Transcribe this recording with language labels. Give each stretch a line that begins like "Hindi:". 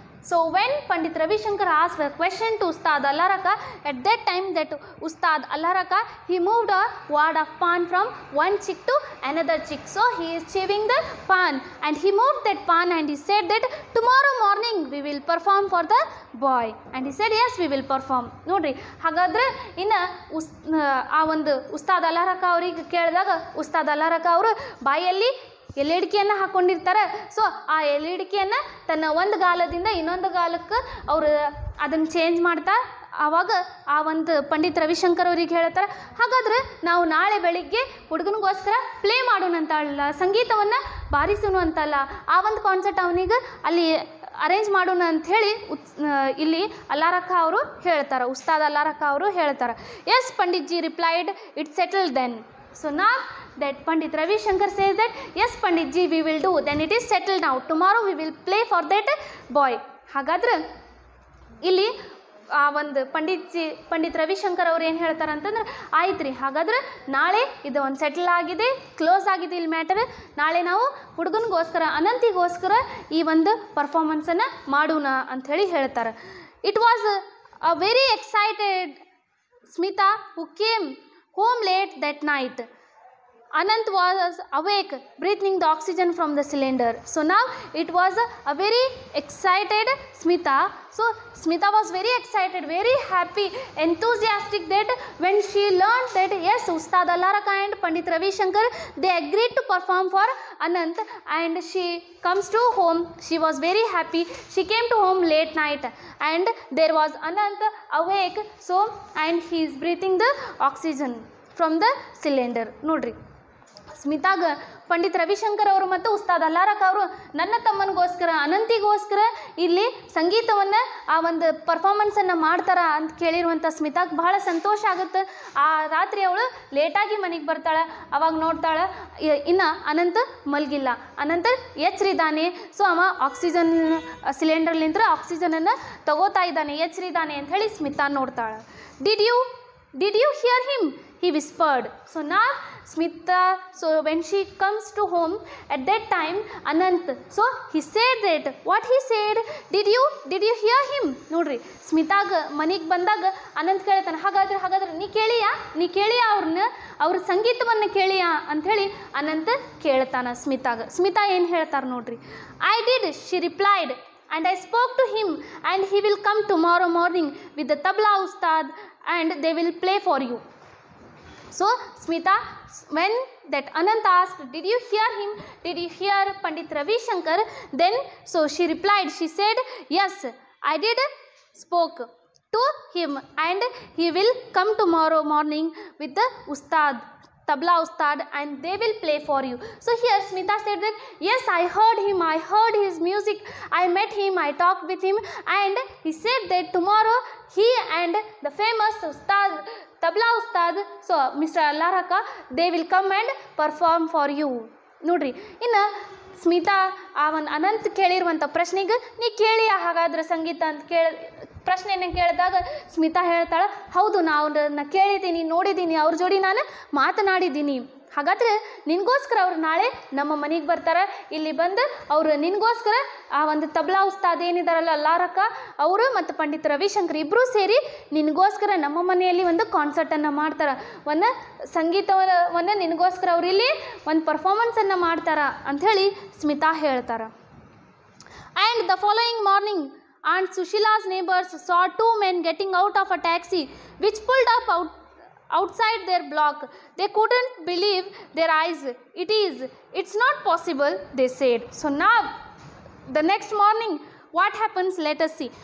English: So when Pandit Ravi Shankar asked a question to Ustad Allah Raka, at that time that Ustad Allah Raka, he moved a wad of pan from one cheek to another cheek. So he is chewing the pan and he moved that pan and he said that tomorrow morning we will perform for the boy. And he said yes, we will perform.
Kannada: ನೋಡ್ರಿ ಹಾಗಾದ್ರೆ ಇನ್ನು ಆ ಒಂದು ಉಸ್ತಾದ್ ಅಲ್ಲಾ ರಕ ಅವ್ರಿಗೆ ಕೇಳಿದಾಗ ಉಸ್ತಾದ್ ಅಲ್ಲಾ ರಕ ಅವರು ಬಾಯಲ್ಲಿ ಎಲೆಡಿಕೆಯನ್ನು ಹಾಕ್ಕೊಂಡಿರ್ತಾರೆ. ಸೊ ಆ ಎಲೆಡಿಕೆಯನ್ನು ತನ್ನ ಒಂದು ಗಾಲದಿಂದ ಇನ್ನೊಂದು ಗಾಲಕ್ಕೆ ಅವರು ಅದನ್ನು ಚೇಂಜ್ ಮಾಡ್ತಾ ಆವಾಗ ಆ ಒಂದು ಪಂಡಿತ್ ರವಿಶಂಕರ್ ಅವ್ರಿಗೆ ಹೇಳ್ತಾರೆ, ಹಾಗಾದ್ರೆ ನಾವು ನಾಳೆ ಬೆಳಿಗ್ಗೆ ಹುಡುಗನಿಗೋಸ್ಕರ ಪ್ಲೇ ಮಾಡೋಣ ಅಂತಲ್ಲ, ಸಂಗೀತವನ್ನು ಬಾರಿಸೋಣ ಅಂತಲ್ಲ, ಆ ಒಂದು ಕಾನ್ಸರ್ಟ್ ಅವನಿಗೆ ಅಲ್ಲಿ ಅರೇಂಜ್ ಮಾಡೋಣ ಅಂಥೇಳಿ ಇಲ್ಲಿ ಅಲ್ಲಾ ರಕ ಅವರು ಹೇಳ್ತಾರೆ, ಉಸ್ತಾದ್ ಅಲ್ಲಾ ರಕ ಅವರು ಹೇಳ್ತಾರೆ.
English: Yes Pandit ji replied, it's settled then. So now that Pandit Ravi Shankar says that yes Pandit ji we will do, then it is settled now, tomorrow we will play for that boy.
Kannada: ಹಾಗಾದ್ರೆ ಇಲ್ಲಿ ಆ ಒಂದು ಪಂಡಿತ್ ರವಿಶಂಕರ್ ಅವ್ರು ಏನು ಹೇಳ್ತಾರೆ ಅಂತಂದ್ರೆ, ಆಯ್ತು ರೀ ಹಾಗಾದ್ರೆ ನಾಳೆ ಇದು ಒಂದು ಸೆಟಲ್ ಆಗಿದೆ, ಕ್ಲೋಸ್ ಆಗಿದೆ ಇಲ್ಲಿ ಮ್ಯಾಟರ್, ನಾಳೆ ನಾವು ಹುಡುಗನಿಗೋಸ್ಕರ ಅನಂತಿಗೋಸ್ಕರ ಈ ಒಂದು ಪರ್ಫಾರ್ಮೆನ್ಸನ್ನು ಮಾಡೋಣ ಅಂಥೇಳಿ ಹೇಳ್ತಾರೆ.
English: It was a very excited Smita who came home late that night. Anant was awake, breathing the oxygen from the cylinder. So now it was a very excited Smita. So Smita was very excited, very happy, enthusiastic that when she learned that yes, Ustad Allah Raka and Pandit Ravi Shankar, they agreed to perform for Anant, and she comes to home. She was very happy. She came to home late night and there was Anant awake. So and he is breathing the oxygen from the cylinder.
Kannada: ನೋಡ್ರಿ ಸ್ಮಿತಾಗ ಪಂಡಿತ್ ರವಿಶಂಕರ್ ಅವರು ಮತ್ತು ಉಸ್ತಾದ್ ಅಲ್ಲಾ ರಕ ಅವರು ನನ್ನ ತಮ್ಮನಿಗೋಸ್ಕರ ಅನಂತಿಗೋಸ್ಕರ ಇಲ್ಲಿ ಸಂಗೀತವನ್ನು ಆ ಒಂದು ಪರ್ಫಾರ್ಮೆನ್ಸನ್ನು ಮಾಡ್ತಾರ ಅಂತ ಕೇಳಿರುವಂಥ ಸ್ಮಿತಾಗೆ ಬಹಳ ಸಂತೋಷ ಆಗುತ್ತೆ. ಆ ರಾತ್ರಿ ಅವಳು ಲೇಟಾಗಿ ಮನೆಗೆ ಬರ್ತಾಳೆ. ಅವಾಗ ನೋಡ್ತಾಳೆ ಇನ್ನು ಅನಂತ ಮಲಗಿಲ್ಲ, ಅನಂತ ಎಚ್ಚರಿದ್ದಾನೆ. ಸೊ ಅವ ಆಕ್ಸಿಜನ್ ಸಿಲಿಂಡರ್ಲಿಂದ ಆಕ್ಸಿಜನನ್ನು ತಗೋತಾ ಇದ್ದಾನೆ, ಎಚ್ಚರಿದ್ದಾನೆ ಅಂತ ಹೇಳಿ ಸ್ಮಿತಾ ನೋಡ್ತಾಳೆ.
English: Did you hear him? He whispered. So now Smita, so when she comes to home at that time, Anant, so he said that what he said, did you hear him?
Kannada: ನೋಡ್ರಿ ಸ್ಮಿತಾಗ ಮನೆಗೆ ಬಂದಾಗ ಅನಂತ್ ಕೇಳ್ತಾನೆ, ಹಾಗಾದ್ರೆ ನೀ ಕೇಳಿಯಾ ಅವ್ರ ಸಂಗೀತವನ್ನು ಕೇಳಿಯಾ ಅಂಥೇಳಿ ಅನಂತ್ ಕೇಳ್ತಾನೆ ಸ್ಮಿತಾ ಏನು ಹೇಳ್ತಾರೆ ನೋಡ್ರಿ.
English: I did, she replied, and I spoke to him and he will come tomorrow morning with the tabla ustad and they will play for you. So Smita, when that Anant asked, did you hear him? Did you hear Pandit Ravi Shankar? Then so she replied, she said, yes, I did spoke to him and he will come tomorrow morning with the ustad, tabla ustad, and they will play for you. So here Smita said that yes, I heard him, I heard his music, I met him, I talked with him, and he said that tomorrow he and the famous ustad, tabla ustad, so Mr. Allah Raka, they will come and perform for you.
Kannada: ನೋಡ್ರಿ ಇನ್ನು ಸ್ಮಿತಾ ಆ ಒಂದು ಅನಂತ್ ಕೇಳಿರುವಂಥ ಪ್ರಶ್ನೆಗೆ ನೀ ಕೇಳಿ ಹಾಗಾದ್ರೆ ಸಂಗೀತ ಅಂತ ಪ್ರಶ್ನೆಯನ್ನು ಕೇಳಿದಾಗ ಸ್ಮಿತಾ ಹೇಳ್ತಾಳೆ, ಹೌದು ನಾನು ಕೇಳಿದ್ದೀನಿ, ನೋಡಿದ್ದೀನಿ, ಅವ್ರ ಜೋಡಿ ನಾನು ಮಾತನಾಡಿದ್ದೀನಿ. ಹಾಗಾದರೆ ನಿನಗೋಸ್ಕರ ಅವ್ರು ನಾಳೆ ನಮ್ಮ ಮನೆಗೆ ಬರ್ತಾರೆ. ಇಲ್ಲಿ ಬಂದು ಅವರು ನಿನಗೋಸ್ಕರ ಆ ಒಂದು ತಬ್ಲಾ ಉಸ್ತಾದ್ ಏನಿದಾರಲ್ಲ ಅಲ್ಲಾ ರಕ ಅವರು ಮತ್ತು ಪಂಡಿತ್ ರವಿಶಂಕರ್ ಇಬ್ಬರೂ ಸೇರಿ ನಿನಗೋಸ್ಕರ ನಮ್ಮ ಮನೆಯಲ್ಲಿ ಒಂದು ಕಾನ್ಸರ್ಟನ್ನು ಮಾಡ್ತಾರೆ, ಒಂದು ಸಂಗೀತವನ್ನು ನಿನಗೋಸ್ಕರ ಅವರು ಇಲ್ಲಿ ಒಂದು ಪರ್ಫಾರ್ಮೆನ್ಸನ್ನು ಮಾಡ್ತಾರೆ ಅಂಥೇಳಿ ಸ್ಮಿತಾ ಹೇಳ್ತಾರೆ.
English: And the following morning, Aunt Sushila's neighbors saw two men getting out of a taxi which pulled up outside their block. They couldn't believe their eyes. It's not possible, they said. So now, the next morning, what happens? Let us see.